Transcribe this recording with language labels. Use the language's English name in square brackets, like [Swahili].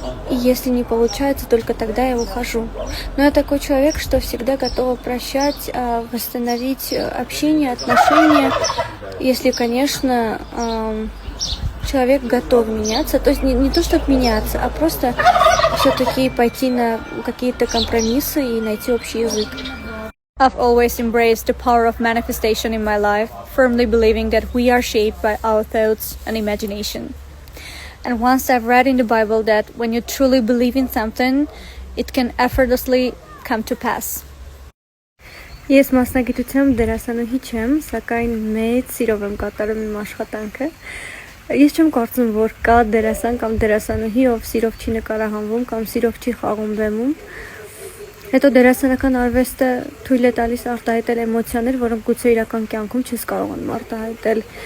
[Russian] И если не получается, только тогда я ухожу. Но я такой человек, что всегда готова прощать, восстановить общение, отношения, если, конечно, человек готов меняться. То есть не то, чтобы меняться, а просто все-таки пойти на какие-то компромиссы и найти общий язык. [English] I've always embraced the power of manifestation in my life, firmly believing that we are shaped by our thoughts and imagination. And once I've read in the Bible that when you truly believe in something, it can effortlessly come to pass. [Armenian] Ես մասնագիտությամբ դերասանուհի չեմ, սակայն մեծ սիրով եմ կատարում իմ աշխատանքը։ Ես չեմ կարծում, որ կա դերասան կամ դերասանուհի, ով սիրով չի նկարահանվում կամ սիրով չի խաղում բեմում։ Հետո դերասանական արվեստը թույլ է տալիս արտահայտել էմոցիաներ, որոնք գուցե իրական կյանքում չես կարողանում արտահայտել։